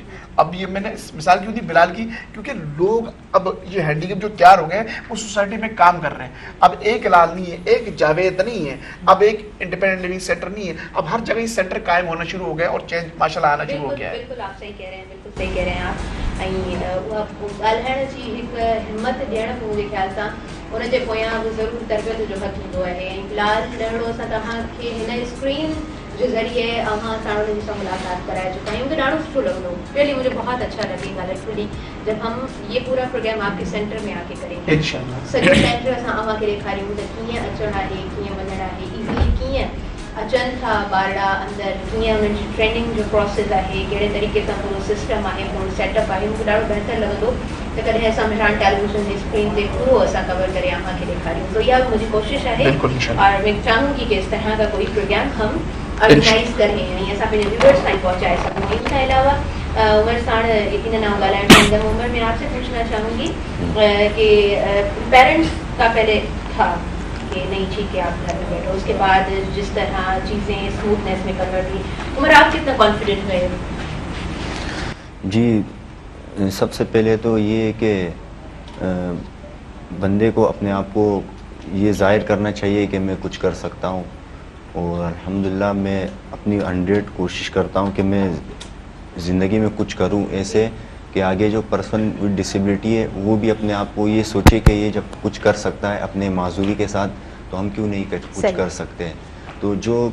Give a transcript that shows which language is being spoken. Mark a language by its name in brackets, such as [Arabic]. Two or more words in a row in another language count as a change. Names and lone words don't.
[Urdu] اب یہ میں نے مثال کیوں دی بلال کی، کیونکہ لوگ اب یہ ہینڈیکیپ جو تیار ہو گئے وہ سوسائٹی میں کام کر رہے ہیں. اب ایک لال نہیں ہے، ایک جاوید نہیں ہے، اب ایک [English] independent living center [Urdu] نہیں ہے، اب ہر جگہ یہ سینٹر قائم ہونا شروع ہو گیا اور چینج ماشاءاللہ آنا شروع ہو گیا ہے. بالکل آپ صحیح کہہ رہے ہیں، بالکل صحیح کہہ رہے ہیں آپ. [Sindhi] ऐं ॻाल्हाइण जी हिकु हिमत ॾियण मुंहिंजे ख़्याल सां उन जे पोयां बि ज़रूरु तरबियत जो हथ हूंदो आहे। ऐं फ़िलहाल ॾाढो असां तव्हांखे हिन स्क्रीन जे ज़रिए अव्हां सां उन्हनि सां मुलाक़ात कराए चुका आहियूं, मूंखे ॾाढो सुठो लॻंदो, [Urdu] ریئلی مجھے بہت اچھا لگے گا لٹرلی جب ہم یہ پورا پروگرام آپکے سینٹر میں آکے کریں گے. [Sindhi] इंशाल्लाह सॼो सेंटर असां अव्हांखे ॾेखारियूं त कीअं अचणु आहे, कीअं वञणु आहे, इज़िली कीअं अचनि था ॿारड़ा अंदरि, कीअं उन्हनि जी ट्रेनिंग जो प्रोसेस आहे, कहिड़े तरीक़े सां पूरो सिस्टम आहे, पूरो सेटअप आहे। मूंखे ॾाढो बहितर लॻंदो त कॾहिं असां मिरान टेलीविज़न जी स्क्रीन ते पूरो असां कवर करे अव्हांखे ॾेखारियूं। तो इहा मुंहिंजी कोशिशि आहे [Urdu] اور میں چاہوں گی کہ اس طرح کا کوئی پروگرام ہم آرگنائز کریں یعنی [Sindhi] असां पंहिंजे व्यूअर्स ताईं पहुंचाए सघूं। इनके अलावा उमर साण यकीनन आउं ॻाल्हाइण चाहींदमि। [Urdu] عمر میں آپسے پوچھنا چاہوں گی کہ پیرنٹس کا پہلے تھا کہ نہیں ٹھیک ہے آپ گھر میں بیٹھو، اسکے بعد جس طرح چیزیں اسموتھنیس میں کنورٹ ہوئی، عمر آپ کتنا کانفیڈنٹ ہوئے? جی سب سے پہلے تو یہ کہ بندے کو اپنے آپ کو یہ ظاہر کرنا چاہیے کہ میں کچھ کر سکتا ہوں، اور الحمدللہ میں اپنی 100 کوشش کرتا ہوں کہ میں زندگی میں کچھ کروں ایسے کہ آگے جو [English] person with disability [Urdu] ہے وہ بھی اپنے آپ کو یہ سوچے کہ یہ جب کچھ کر سکتا ہے اپنے معذوری کے ساتھ، تو ہم کیوں نہیں کچھ کر سکتے ہیں.